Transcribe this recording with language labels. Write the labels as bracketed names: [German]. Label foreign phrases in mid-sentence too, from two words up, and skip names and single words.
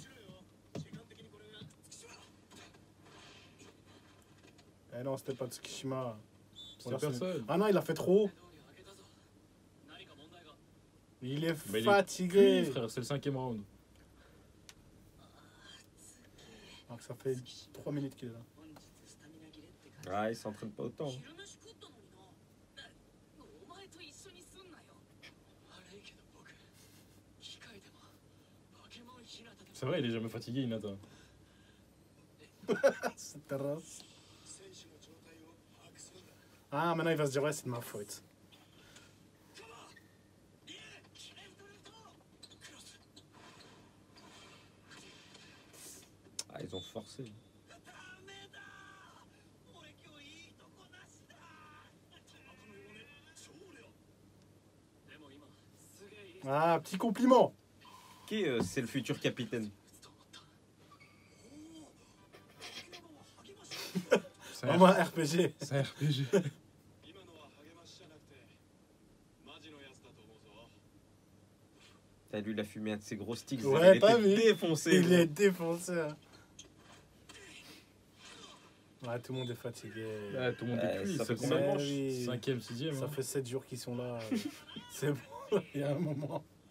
[French] Eh non, c'était pas Tsukishima. C'est Voilà, personne. Ah non, il a fait trop. Il est Mais il est fatigué. cuit, frère, c'est le 5e round. Alors que ça fait 3 minutes qu'il est là. [Japanese] 本日スタミナ切れって感じ [French] Ah, il s'entraîne pas autant. [Japanese] 昼飯食ったのになお前と一緒にすんなよ悪いけど僕機械でもバケモンひなたでも [French] C'est vrai, il est jamais fatigué, Hinata. Cette terrasse. Ah, maintenant il va se dire, ouais, c'est de ma faute. Ah, ils ont forcé. [Japanese] 俺今日いいとこなしだでも今すげえいい [French] Ah, petit compliment. Qui c'est le futur capitaine? C'est un, Vraiment un RPG. c'est un RPG. [Japanese] 今のは励ましじゃなくてマジのやつだと思うぞ。 [French] T'as lui, il a fumé un de ses gros sticks. Ouais, il t'as était vu? défoncé. Il est défoncé. Hein. Ouais, tout le monde est fatigué. Ouais, tout le monde est cuit. ça fait c'est combien de combien manches? oui. 5e, 6e. Ça hein. fait 7 jours qu'ils sont là. C'est bon, il y a un moment.